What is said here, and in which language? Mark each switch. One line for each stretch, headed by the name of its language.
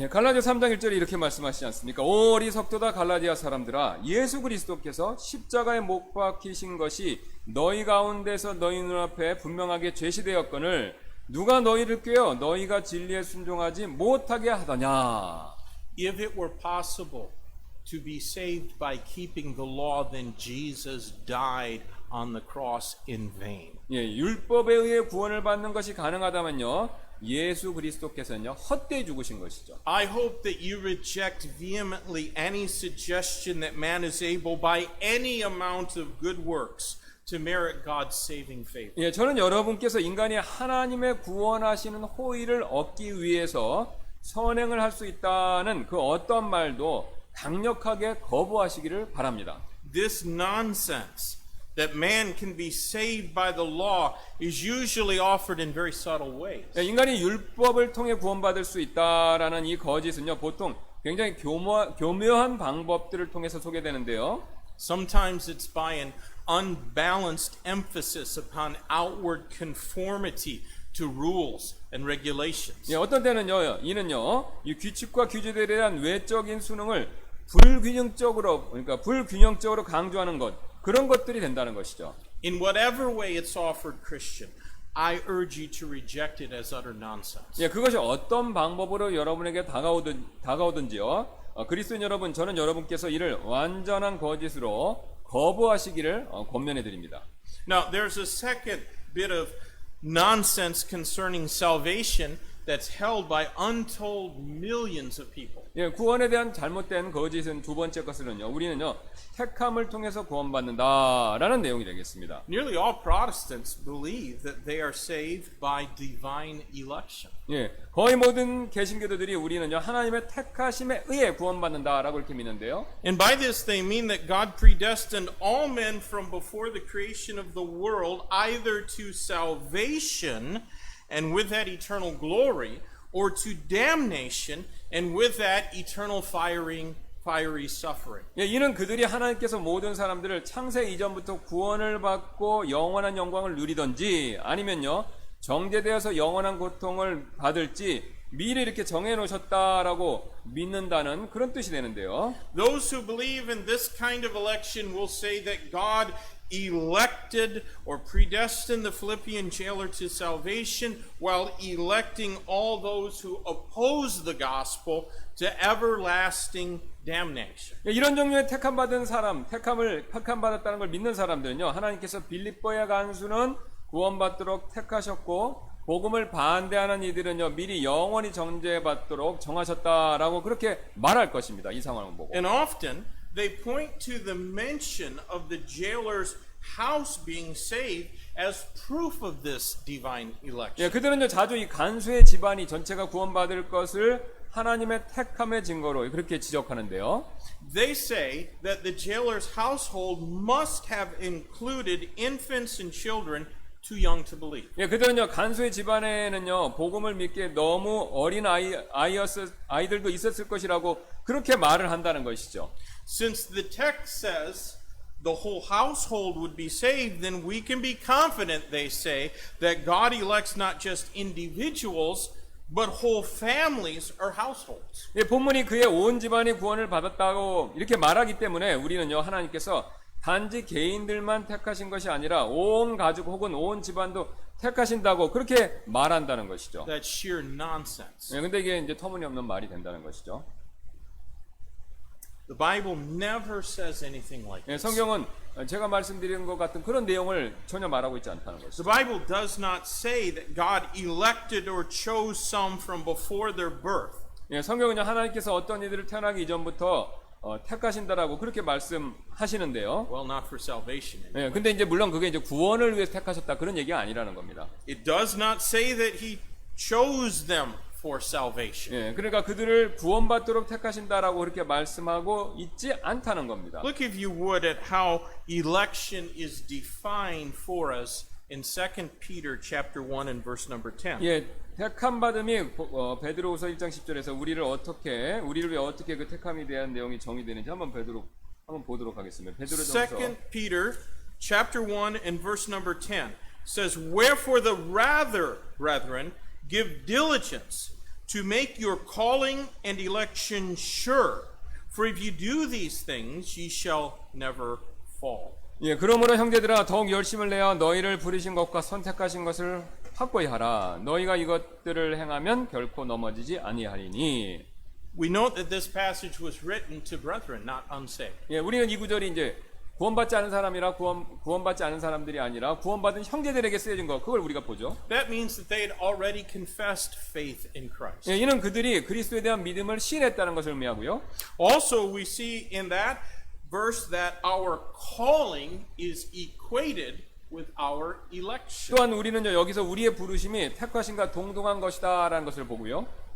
Korean: 예, 갈라디아 3장 1절에 이렇게 말씀하시지 않습니까? 오 어리석도다 갈라디아 사람들아, 예수 그리스도께서 십자가에 못 박히신 것이 너희 가운데서 너희 눈앞에 분명하게 제시되었거늘 누가 너희를 꾀어 너희가 진리에 순종하지 못하게 하더냐.
English: If it were possible to be saved by keeping the law, then Jesus died on the cross in vain.
Korean: 예, 율법에 의해 구원을 받는 것이 가능하다면요, 예수 그리스도께서는요 헛되이 죽으신 것이죠.
English: I hope that you reject vehemently any suggestion that man is able by any amount of good works to merit God's saving favor.
Korean: 예, 저는 여러분께서 인간이 하나님의 구원하시는 호의를 얻기 위해서 선행을 할 수 있다는 그 어떤 말도 강력하게 거부하시기를 바랍니다.
English: This nonsense that man can be saved by the law is usually offered in very subtle ways.
Korean: 예, 인간이 율법을 통해 구원받을 수 있다라는 이 거짓은요 보통 굉장히 교묘한 방법들을 통해서 소개되는데요.
English: Sometimes it's by an unbalanced emphasis upon outward conformity to rules and regulations.
Korean: 예, 어떤 때는요, 이는요, 이 규칙과 규제들에 대한 외적인 수능을 불균형적으로 강조하는 것, 그런 것들이 된다는 것이죠.
English: In whatever way it's offered, Christian, I urge you to reject it as utter nonsense.
Korean: 예, 그것이 어떤 방법으로 여러분에게 다가오든지요. 그리스도인 여러분, 저는 여러분께서 이를 완전한 거짓으로 거부하시기를 권면해 드립니다.
English: Now, there's a second bit of nonsense concerning salvation that's held by untold millions of people.
Korean: 예, 구원에 대한 잘못된 거짓은 두 번째 것은요, 우리는요, 택함을 통해서 구원받는다라는 내용이 되겠습니다.
English: Nearly all Protestants believe that they are saved by divine election.
Korean: 예, 거의 모든 개신교도들이 우리는요, 하나님의 택하심에 의해 구원받는다라고 이렇게 믿는데요.
English: And by this they mean that God predestined all men from before the creation of the world either to salvation and with that eternal glory, or to damnation and with that eternal fiery suffering.
Korean: 예, 이는 그들이 하나님께서 모든 사람들을 창세 이전부터 구원을 받고 영원한 영광을 누리던지 아니면요 정죄되어서 영원한 고통을 받을지 미리 이렇게 정해 놓으셨다라고 믿는다는 그런 뜻이 되는데요.
English: Those who believe in this kind of election will say that God elected or predestined the Philippian jailer to salvation while electing all those who oppose the gospel to everlasting damnation.
Korean: 예, 이런 종류의 택함받은 사람, 택함받았다는 걸 믿는 사람들은요, 하나님께서 빌립보의 간수는 구원받도록 택하셨고 복음을 반대하는 이들은요 미리 영원히 정죄받도록 정하셨다라고 그렇게 말할 것입니다. 이 상황을 보고.
English: And often they point to the mention of the jailer's house being saved as proof of this divine election.
Korean: 예, 그들은요 자주 이 간수의 집안이 전체가 구원받을 것을 하나님의 택함의 증거로 그렇게 지적하는데요.
English: They say that the jailer's household must have included infants and children too young to believe.
Korean: 예, 그들은요 간수의 집안에는요 복음을 믿기에 너무 어린 아이들도 있었을 것이라고 그렇게 말을 한다는 것이죠.
English: Since the text says the whole household would be saved, then we can be confident, they say, that God elects not just individuals, but whole families or households.
Korean: 예, 본문이 그의 온 집안이 구원을 받았다고 이렇게 말하기 때문에 우리는요 하나님께서 단지 개인들만 택하신 것이 아니라 온 가족 혹은 온 집안도 택하신다고 그렇게 말한다는 것이죠.
English: That's sheer nonsense.
Korean: 예, 근데 이게 이제 터무니없는 말이 된다는 것이죠.
English: The Bible never says anything like
Korean: 예,
English: this.
Korean: 성경은 제가 말씀드린 것 같은 그런 내용을 전혀 말하고 있지 않다는 것이죠.
English: The Bible does not say that God elected or chose some from before their birth
Korean: 예, 성경은요 하나님께서 어떤 이들을 태어나기 이전부터 택하신다라고 그렇게 말씀하시는데요.
English: Well, not for salvation.
Korean: 예, 근데 이제 물론 그게 이제 구원을 위해서 택하셨다 그런 얘기가 아니라는 겁니다.
English: It does not say that he chose them for salvation.
Korean: 예, 그러니까 그들을 구원받도록 택하신다라고 그렇게 말씀하고 있지 않다는 겁니다.
English: Look, if you would, at how election is defined for us in 2 Peter chapter 1 and verse number 10.
Korean: 예, 택함 받음이 베드로후서 1장 10절에서 우리를 위해 어떻게 그 택함에 대한 내용이 정의되는지 한번 보도록 하겠습니다. 베드로전서
English: 2 Peter chapter 1 and verse number 10 says, "Wherefore the rather, brethren, give diligence to make your calling and election sure. For if you do these things, ye shall never fall."
Korean: 예, 그러므로 형제들아 더욱 열심을 내어 너희를 부르신 것과 선택하신 것을 확고히 하라. 너희가 이것들을 행하면 결코 넘어지지 아니하리니.
English: We note that this passage was written to brethren, not unsaved.
Korean: 예, 우리는 이 구절이 이제 구원받지 않은 사람이라 구원받지 않은 사람들이 아니라 구원받은 형제들에게 쓰여진 거 그걸 우리가 보죠.
English: That means that they had already confessed faith in Christ.
Korean: 예, 이는 그들이 그리스도에 대한 믿음을 시인했다는 것을 의미하고요.
English: Also, we see in that verse that our calling is equated with our election.
Korean: 또한 우리는요 여기서 우리의 부르심이 택하심과 동등한 것이다라는 것을 보고요.